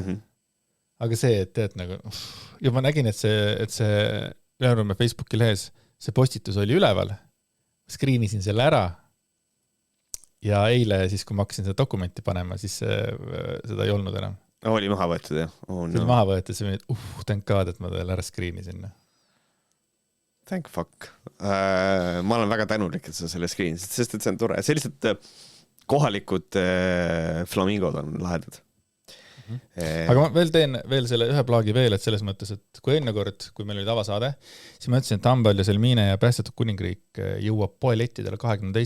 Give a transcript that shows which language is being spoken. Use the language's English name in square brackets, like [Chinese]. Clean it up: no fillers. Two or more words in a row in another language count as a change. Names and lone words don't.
[Estonian] Aga see, et teed nagu, ja ma nägin, et see Ülenurme Facebooki lehes, see postitus oli üleval, screenisin selle ära ja eile siis, kui ma hakkasin seda dokumenti panema, siis seda ei olnud enam. Oli maha võetud, jah? See oli maha võetud, see oli, [English] thank God, [Estonian] et ma teile ära screenisin. [English] Thank fuck. [Estonian] Ma olen väga tänulik, et sa selle screenisid, sest et see on tore. Sellised kohalikud flamingod on lahedad. Aga ma teen selle ühe plaagi veel, et selles mõttes, et kui enne kord, kui meil oli avasaade, siis ma ütlesin, et Tambal ja Selmine ja Päästetud kuningriik jõuab poelettidele 22.